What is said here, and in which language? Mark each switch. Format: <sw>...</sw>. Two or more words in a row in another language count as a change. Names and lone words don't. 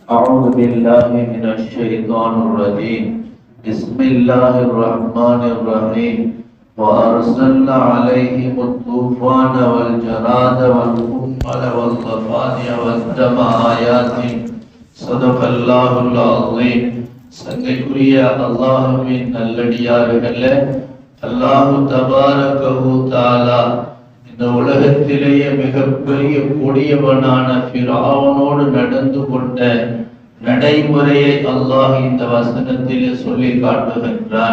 <ar>أعوذ بالله من الشيطان الرجيم بسم الله الرحمن الرحيم وأرسلنا عليهم الطوفان والجراد والقمل والضفادع والدم آيات صدق الله العظيم.</ar> <ta>சங்கைக்குரிய அல்லாஹ்வின் நல்லடியார்களே, அல்லாஹு</ta> <ar>تبارك تعالى</ar> <ta>இந்த உலகத்திலேயே மிகப்பெரிய கொடியவனான ஃபிரௌனோடு நடந்து கொண்ட நடைமுறையை அல்லாஹ் இந்த வசனத்திலே சொல்லி காட்டுகின்றான்.</ta>